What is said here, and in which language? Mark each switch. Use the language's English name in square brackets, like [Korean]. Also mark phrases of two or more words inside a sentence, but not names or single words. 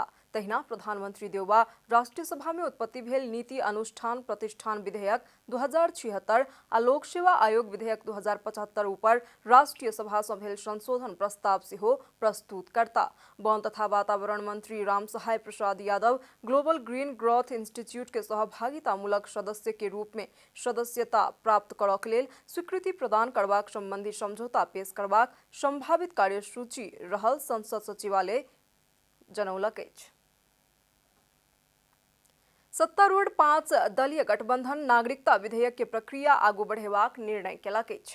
[Maithili] तहिना प्रधानमंत्री देउबा राष्ट्रीय सभा में उत्पत्ति भेल नीति अनुष्ठान प्रतिष्ठान विधेयक 2076 आ लोक सेवा आयोग विधेयक 2075 ऊपर राष्ट्रीय सभा से भेल संशोधन प्रस्ताव सेहो प्रस्तुत करता। वन तथा वातावरण मंत्री राम सहाय प्रसाद यादव ग्लोबल ग्रीन ग्रोथ इंस्टीट्यूट के सहभागितामूलक सदस्य के रूप में सदस्यता प्राप्त करक लेल स्वीकृति प्रदान करबाक संबंधी समझौता पेश करबाक संभावित कार्यसूची रहल संसद सचिवालय जनौलक अछि। सत्तारूढ़ 5 दलीय गठबंधन नागरिकता विधेयक के प्रक्रिया आगू बढ़ेबाक निर्णय केलक अछि।